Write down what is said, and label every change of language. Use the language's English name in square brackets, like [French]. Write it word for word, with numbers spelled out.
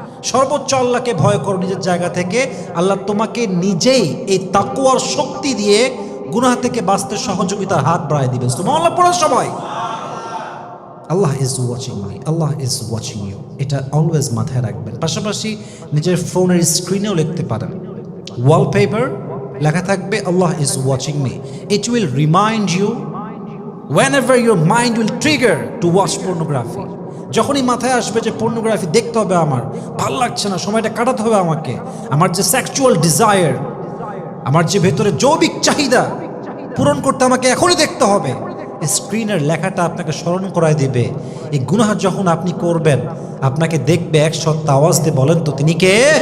[Bangla] সর্বোচ্চ আল্লাহকে ভয় করো নিজের জায়গা থেকে, আল্লাহ তোমাকে নিজেই এই তাকওয়ার শক্তি দিয়ে গুনাহ থেকে বাঁচতে সহযোগিতার হাত বাড়ায় দিবেন। সুবহানাল্লাহ পড়ো সবাই। [English] Allah is watching me, Allah is watching you, [Bangla] এটা অলওয়েজ মাথায় রাখবেন। পাশাপাশি নিজের ফোনের স্ক্রিনেও লিখতে পারেন, ওয়ালপেপার লেখা থাকবে [English] Allah is watching me. It will remind you whenever your mind will trigger to watch pornography. [Bangla] যখনই মাথায় আসবে যে পর্নোগ্রাফি দেখতে হবে, আমার ভালো লাগছে না, সময়টা কাটাতে হবে আমাকে, আমার যে সেক্সুয়াল ডিজায়ার, আমার যে ভেতরে যৌবিক চাহিদা পূরণ করতে আমাকে এখনই দেখতে হবে, স্ক্রিনের লেখাটা আপনাকে স্মরণ করায় দেবে। এই গুনাহ যখন আপনি করবেন আপনাকে দেখবে এক সত্তা আওয়াজ দিয়ে বলেন তো তিনি কে।